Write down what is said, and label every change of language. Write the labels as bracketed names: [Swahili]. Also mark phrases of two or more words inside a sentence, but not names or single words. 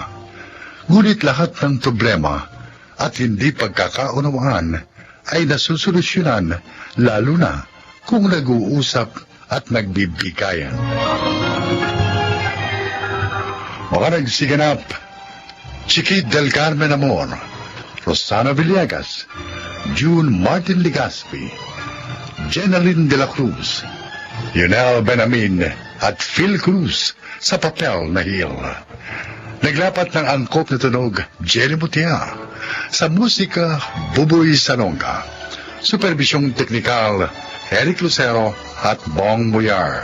[Filipino] Ngunit lahat ng problema at hindi pagkakaunawaan ay nasusolusyonan lalo na kung nag-uusap at nagbibigayan. Mga nagsiganap, Chiquit del Carmen Amor, Rosana Villegas, June Martin Legaspi, Jenaline de la Cruz, Yunel Benamin at Phil Cruz sa papel na Hil. Naglapat ng angkop na tunog, Jelly Mutia, sa musika, Buboy Salonga. Supervisyong teknikal, Eric Lucero at Bong Muyar.